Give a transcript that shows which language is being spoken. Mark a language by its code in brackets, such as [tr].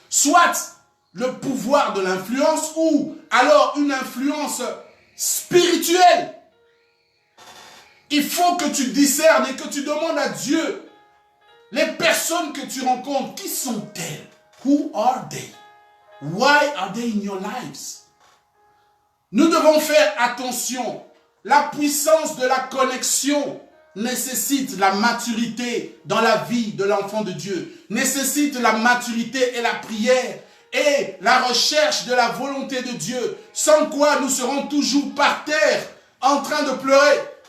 [fr] Soit le pouvoir de l'influence ou alors une influence spirituelle. Il faut que tu discernes et que tu demandes à Dieu les personnes que tu rencontres, qui sont-elles? [en] Who are they? Why are they in your lives? [fr] Nous devons faire attention. La puissance de la connexion nécessite la maturité dans la vie de l'enfant de Dieu, nécessite la maturité et la prière et la recherche de la volonté de Dieu, sans quoi nous serons toujours par terre en train de pleurer.